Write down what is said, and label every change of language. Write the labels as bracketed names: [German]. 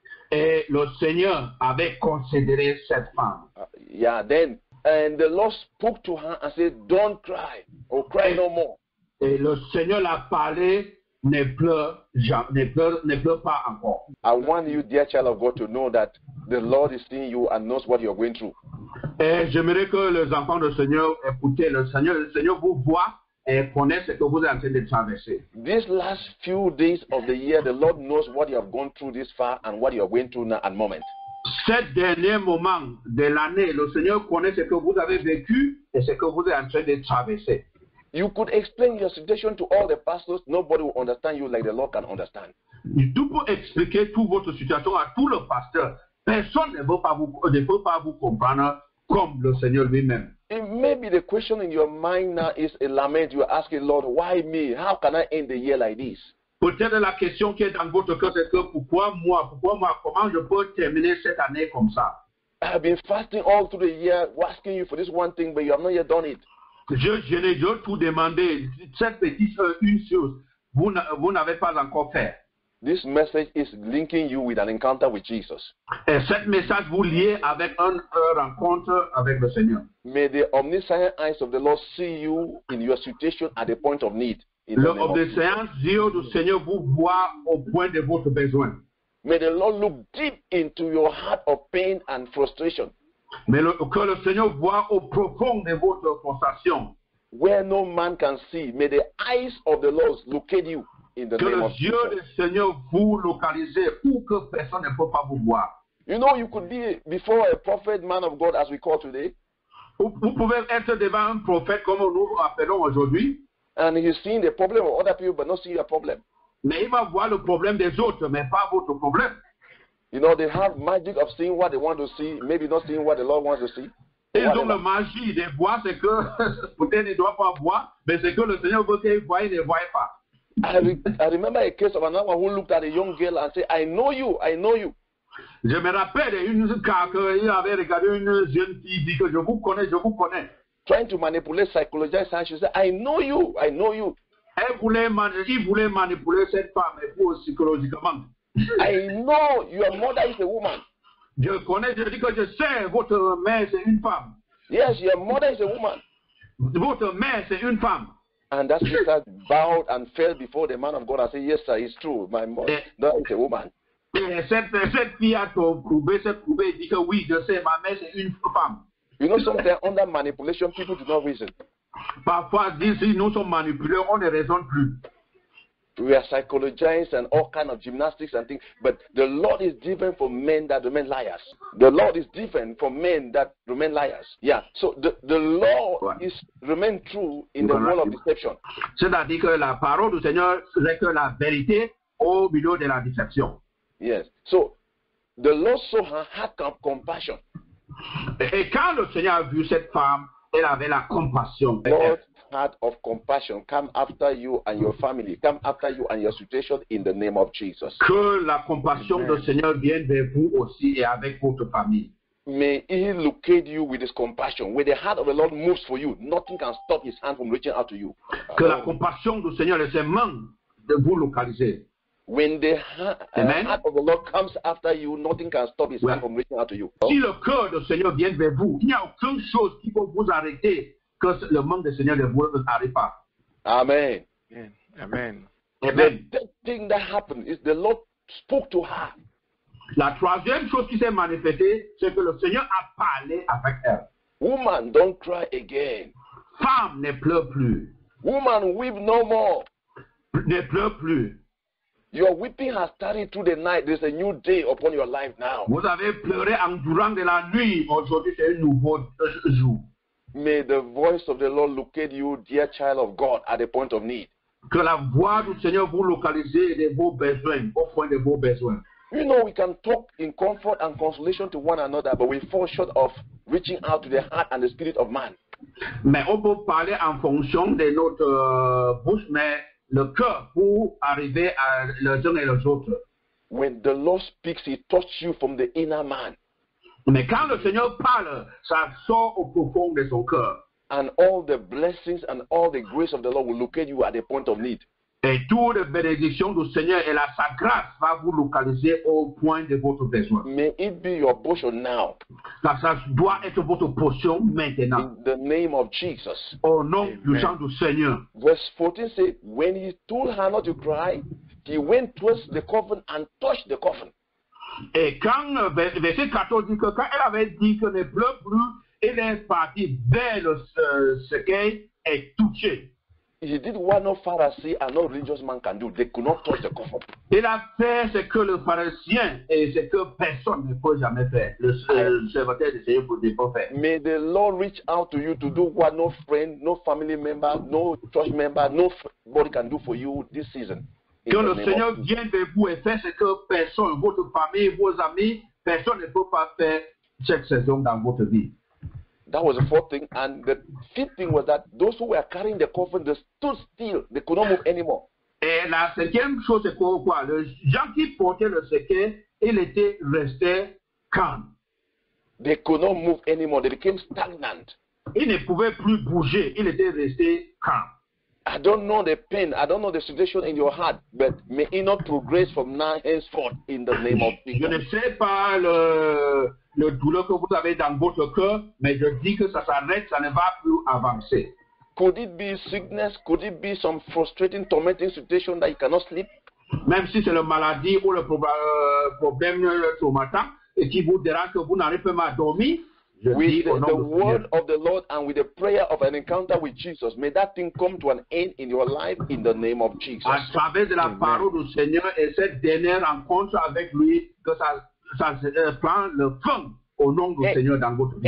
[French] Et le Seigneur avait considéré cette femme. [English] And the Lord spoke to her and said, don't cry, or cry no more. [French] Et le Seigneur l'a parlé, ne pleure pas encore. [English] I want you, dear child of God, to know that the Lord is seeing you and knows what you're going through. [French] Et j'aimerais que les enfants du Seigneur écoutent, le Seigneur vous voit et connaît ce que vous êtes en train de traverser. [English] These last few days of the year, the Lord knows what you have gone through this far and what you are going through now at the moment. [French] Cet dernier moment de l'année, le Seigneur connaît ce que vous avez vécu et ce que vous êtes en train de traverser. [English] You could explain your situation to all the pastors. Nobody will understand you like the Lord can understand. [French] Tu peux expliquer toute votre situation à tout le pasteur. Personne ne peut pas vous comprendre comme le Seigneur lui-même. [English] It may be the question in your mind now is a lament. You are asking, Lord, why me? How can I end the year like this? [French] Peut-être la question qui est dans votre cœur, c'est que pourquoi moi, comment je peux terminer cette année comme ça? [English] I have been fasting all through the year, asking you for this one thing, but you have not yet done it. [French] Je tout demandé, cette petite une chose, vous n'avez pas encore fait. [English] This message is linking you with an encounter with Jesus. [French] Et cette message vous liez avec une rencontre avec le Seigneur. [English] May the omniscient eyes of the Lord see you in your situation at the point of need. [French] Le omniscient yeux du Seigneur vous voit au point de votre besoin. [English] May the Lord look deep into your heart of pain and frustration. [French] Mais que le Seigneur voit au profond de votre frustration. [English] Where no man can see, may the eyes of the Lord locate you in the name of Jesus. [French] Que les yeux du Seigneur vous localisent où que personne ne peut pas vous voir. [English] You know, you could be before a prophet, man of God, as we call today. [French] Vous pouvez être devant un prophète comme nous appelons aujourd'hui. [English] And he's seeing the problem of other people, but not seeing your problem. [French] Mais il va voir le problème des autres, mais pas votre problème. [English] You know, they have magic of seeing what they want to see, maybe not seeing what the Lord wants to see. [French] Ils ont la magie de voir ce que peut-être ils ne doivent pas voir, mais ce que le Seigneur veut qu'ils voient, ils ne voient pas. [English] I remember a case of another one who looked at a young girl and said, I know you, I know you. [French] Je me rappelle une cas qu'il avait regardé une jeune fille dit que je vous connais, je vous connais. [English] Trying to manipulate, psychologize her, she said, I know you, I know you. [French] Il voulait manipuler cette femme psychologiquement. [English] I know your mother is a woman. [French] Je connais, je dis que je sais, votre mère c'est une femme. [English] Yes, your mother is a woman. [French] Votre mère c'est une femme. [English] And that sister bowed and fell before the man of God and said, yes sir, it's true, my mother is a woman. [French] Et cette fille a prouvé, dit que oui, je sais, ma mère c'est une femme. [English] You know, sometimes under manipulation, people do not reason. [French] Parfois, si nous sommes manipulés, on ne raisonne plus. [English] We are psychologized and all kind of gymnastics and things, but the Lord is different from men that remain liars. The Lord is different from men that remain liars. Yeah, so the Lord is remain true in the world of deception. [French] C'est-à-dire que la parole du Seigneur, c'est que la vérité au milieu de la déception. [English] Yes. So the Lord saw her heart of compassion. [French] Et quand le Seigneur a vu cette femme, elle avait la compassion. [English] Lord's heart of compassion come after you and your family, come after you and your situation in the name of Jesus. [French] Que la compassion du Seigneur vienne vers vous aussi et avec votre famille. [English] May He locate you with His compassion. When the heart of the Lord moves for you, nothing can stop His hand from reaching out to you. [French] Que la compassion du Seigneur et ses mains de vous localiser. [English] When the heart of the Lord comes after you, nothing can stop His hand from reaching out to you. [French] Si le cœur du Seigneur vient vers vous, il n'y a aucune chose qui peut vous arrêter que le manque du Seigneur ne vous arrive pas. [English] Amen. Amen. Amen. The third thing that happened is the Lord spoke to her. [French] La troisième chose qui s'est manifestée, c'est que le Seigneur a parlé avec elle. [English] Woman, don't cry again. [French] Femme, ne pleure plus. [English] Woman, weep no more. [French] Ne pleure plus. [English] Your weeping has started through the night. There's a new day upon your life now. [French] Vous avez pleuré en durant de la nuit. Aujourd'hui, c'est un nouveau jour. [English] May the voice of the Lord locate you, dear child of God, at the point of need. [French] Que la voix du Seigneur vous localise de vos besoins, au point de vos besoins. [English] You know, we can talk in comfort and consolation to one another, but we fall short of reaching out to the heart and the spirit of man. [French] Mais on peut parler en fonction de notre bouche, mais le cœur pour arriver à les uns et les autres. [English] When the Lord speaks, He touches you from the inner man. [French] Mais quand le Seigneur parle, ça sort au profond de son cœur. [English] And all the blessings and all the grace of the Lord will locate you at the point of need. [French] Et toute bénédiction du Seigneur et sa grâce va vous localiser au point de votre besoin. [English] May it be your portion now. [French] Ça doit être votre portion maintenant. [English] In the name of Jesus. [French] Au nom puissant du Seigneur. [English] Verse 14 says, when He told her not to cry, He went towards the coffin and touched the coffin. [French] Et quand, verset 14 dit que quand elle avait dit que ne pleure plus, elle est partie vers le cercueil et touchée. [English] He did what no Pharisee and no religious man can do. They could not touch the coffin. [French] Il a fait ce que le pharisien et ce que personne ne peut jamais faire. Le serviteur du Seigneur ne peut pas faire. [English] May the Lord reach out to you to do what no friend, no family member, no church member, nobody can do for you this season. [French] Que le Seigneur vienne vers vous et fasse ce que personne, votre famille, vos amis, personne ne peut pas faire cette saison dans votre vie. [English] That was the fourth thing. And the fifth thing was that those who were carrying the coffin, they stood still. They could not move anymore. [French] Et la cinquième chose, c'est quoi? Les gens qui portaient le cercueil, ils étaient restés calmes. [English] They could not move anymore. They became stagnant. [French] Ils ne pouvaient plus bouger. Ils étaient restés calmes. [English] I don't know the pain. I don't know the situation in your heart, but may it not progress from now henceforth in the name of Jesus. [French] Je ne sais pas le douleur que vous avez dans votre cœur, mais je dis que ça s'arrête, ça ne va plus avancer. [English] Could it be sickness? Could it be some frustrating, tormenting situation that you cannot sleep? [French] Même si c'est la maladie ou le problème traumatique et qui vous dérange que vous n'arrivez pas à dormir, je dis [English] with [French] au nom [English] the [French] du [English] word [French] Seigneur. [English] of the Lord and with the prayer of an encounter with Jesus, may that thing come to an end in your life in the name of Jesus. [French] À travers de la parole du Seigneur et cette dernière rencontre avec lui, que ça prend le fin au nom du Seigneur dans votre vie.